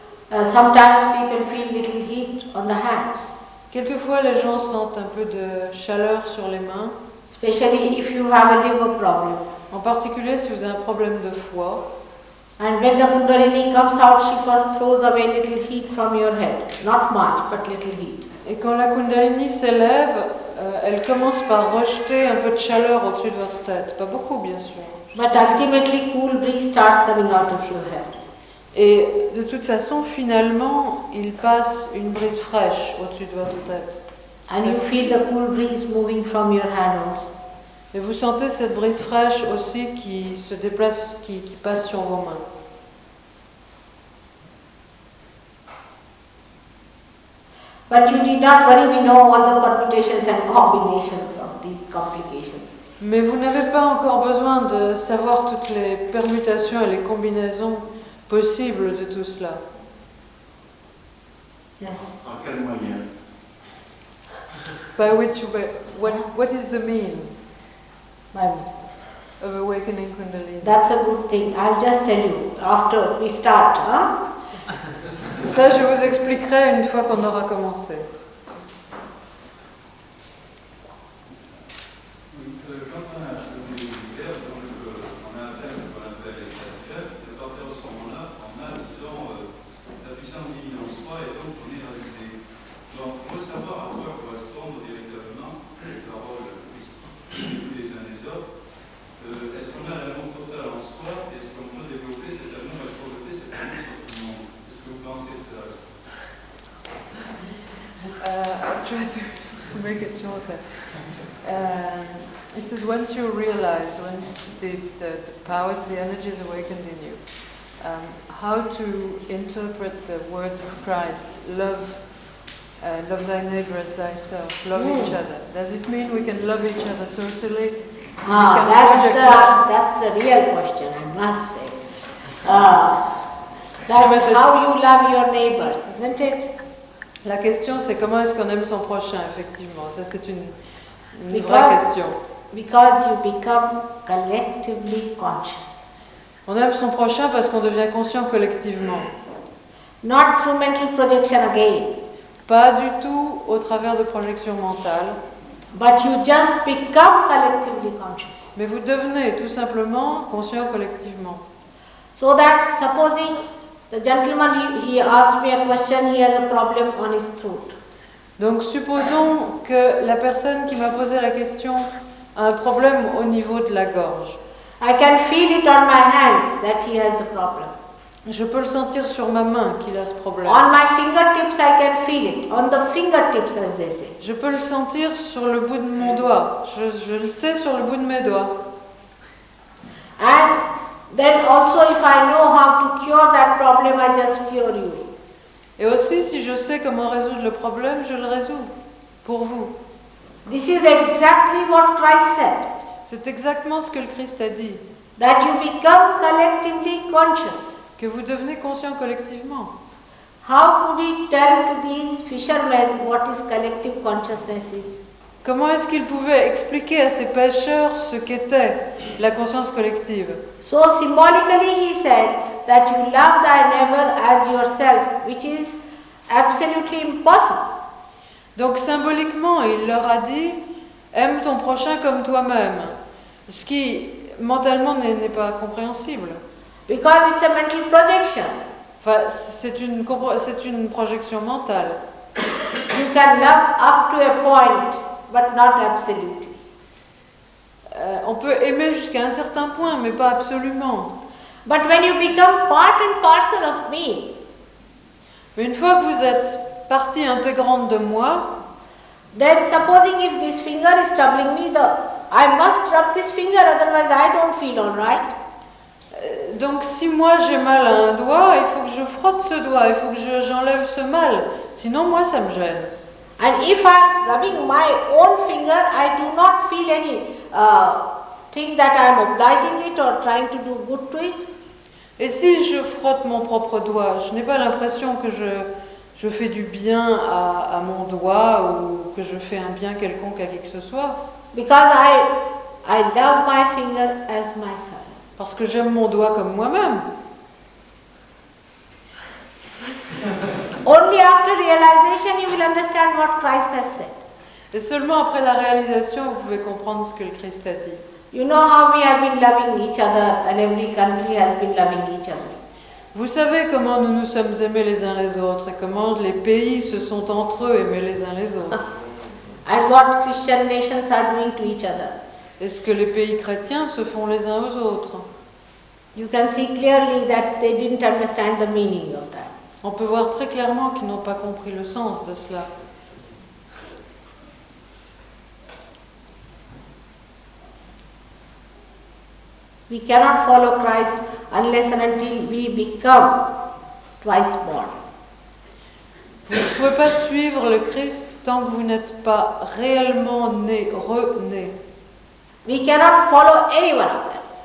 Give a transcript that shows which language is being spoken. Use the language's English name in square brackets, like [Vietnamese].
[English] Sometimes people feel little heat on the hands, [French] Quelquefois, les gens sentent un peu de chaleur sur les mains, [English] especially if you have a liver problem. [French] en particulier si vous avez un problème de foie. [English] And when the Kundalini comes out, she first throws away little heat from your head. Not much, but little heat. [French] Et quand la Kundalini s'élève, elle commence par rejeter un peu de chaleur au-dessus de votre tête. Pas beaucoup, bien sûr. [English] But ultimately, cool breeze starts coming out of your head. [French] Et de toute façon, finalement, il passe une brise fraîche au-dessus de votre tête. [English] And you feel the cool breeze moving from your hand also. [French] Et vous sentez cette brise fraîche aussi qui se déplace, qui passe sur vos mains. [English] But you need not worry, we know all the permutations and combinations of these complications. [French] Mais vous n'avez pas encore besoin de savoir toutes les permutations et les combinaisons possibles de tout cela. [English] Yes. [French] Par quel moyen? [English] By which way, what is the means Bible. of awakening Kundalini? That's a good thing. I'll just tell you after we start. Huh? [French] Ça, je vous expliquerai une fois qu'on aura commencé. Quand on a un militaire, on a un texte qu'on appelle l'état de chef, et à partir de ce moment-là, on a, disons, la puissance divine en soi, et donc on est réalisé. Donc, il faut savoir à quoi correspondent véritablement les paroles mystiques les uns les autres. Est-ce qu'on a l'amour total en soi? Est-ce qu'on peut développer cet amour et projeter cet amour sur tout le monde? Est-ce que vous pensez que ça? [English] I'll try to make it shorter. It says once you realize, once the powers, the energies awakened in you, how to interpret the words of Christ, love thy neighbor as thyself, love each other. Does it mean we can love each other totally? That's the real question, I must say. That's how you love your neighbors, isn't it? [French] La question, c'est comment est-ce qu'on aime son prochain, effectivement. Ça, c'est une vraie question. [English] Because you become collectively conscious. [French] On aime son prochain parce qu'on devient conscient collectivement. [English] Not through mental projection again. [French] Pas du tout au travers de projections mentales. [English] But you just become collectively conscious. [French] Mais vous devenez tout simplement conscient collectivement. [English] So that, supposing the gentleman, he asked me a question, he has a problem on his throat. [French] Donc supposons que la personne qui m'a posé la question a un problème au niveau de la gorge. [English] I can feel it on my hands that he has the problem. [French] Je peux le sentir sur ma main qu'il a ce problème. [English] On my fingertips I can feel it. On the fingertips, as they say. [French] Je peux le sentir sur le bout de mon doigt. Je le sais sur le bout de mes doigts. [English] And then also if I know how to cure that problem, I just cure you. [French] Et aussi, si je sais comment résoudre le problème, je le résous pour vous. [English] This is exactly what Christ said. [French] C'est exactement ce que le Christ a dit. [English] That you become collectively conscious. [French] Que vous devenez conscient collectivement. [English] How could he tell to these fishermen what his collective consciousness is? [French] Comment est-ce qu'il pouvait expliquer à ces pêcheurs ce qu'était la conscience collective? [English] So symbolically he said that you love thy neighbor as yourself, which is absolutely impossible. [French] Donc symboliquement, il leur a dit « Aime ton prochain comme toi-même », ce qui mentalement n'est pas compréhensible. [English] Because it's a mental projection. [French] Enfin, c'est une projection mentale. [English] You can love up to a point, but not absolutely. [French] On peut aimer jusqu'à un certain point, mais pas absolument. [English] But when you become part and parcel of me, [French] Mais une fois que vous êtes partie intégrante de moi, [English] then supposing if this finger is troubling me, I must rub this finger, otherwise I don't feel all right. [French] donc si moi j'ai mal à un doigt, il faut que je frotte ce doigt, il faut que j'enlève ce mal. Sinon, moi, ça me gêne. [English] And if I'm rubbing my own finger, I do not feel any thing that I'm obliging it or trying to do good to it. [French] Et si je frotte mon propre doigt, je n'ai pas l'impression que je fais du bien à mon doigt ou que je fais un bien quelconque à qui que ce soit. [English] Because I love my finger as myself. [French] Parce que j'aime mon doigt comme moi-même. [English] Only after realization you will understand what Christ has said. [French] Et seulement après la réalisation, vous pouvez comprendre ce que le Christ a dit. [English] You know how we have been loving each other and every country has been loving each other. [French] Vous savez comment nous nous sommes aimés les uns les autres et comment les pays se sont entre eux aimés les uns les autres. [English] And what Christian nations are doing to each other. [French] Et ce que les pays chrétiens se font les uns aux autres. [English] You can see clearly that they didn't understand the meaning of that. [French] On peut voir très clairement qu'ils n'ont pas compris le sens de cela. [English] We cannot follow Christ unless and until we become twice born. [French] Vous ne pouvez pas suivre le Christ tant que vous n'êtes pas réellement né, rené. [English] We cannot follow any one of them.